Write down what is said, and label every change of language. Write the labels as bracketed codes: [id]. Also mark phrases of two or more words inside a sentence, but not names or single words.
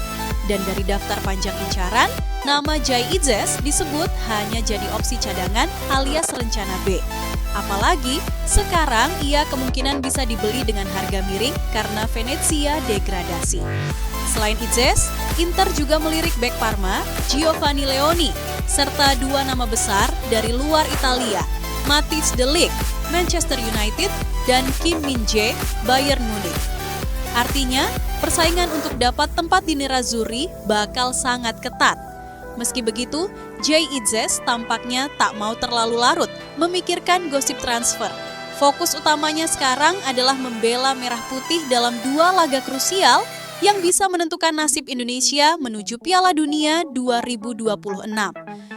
[id] Dan dari daftar panjang incaran, nama Jay Itzes disebut hanya jadi opsi cadangan alias rencana B. Apalagi sekarang ia kemungkinan bisa dibeli dengan harga miring karena Venezia degradasi. Selain Itzes, Inter juga melirik bek Parma, Giovanni Leoni, serta 2 nama besar dari luar Italia, Matthijs de Ligt, Manchester United, dan Kim Min-jae, Bayern Munich. Artinya, persaingan untuk dapat tempat di Nerazzurri bakal sangat ketat. Meski begitu, Jay Itzes tampaknya tak mau terlalu larut memikirkan gosip transfer. Fokus utamanya sekarang adalah membela Merah Putih dalam 2 laga krusial yang bisa menentukan nasib Indonesia menuju Piala Dunia 2026.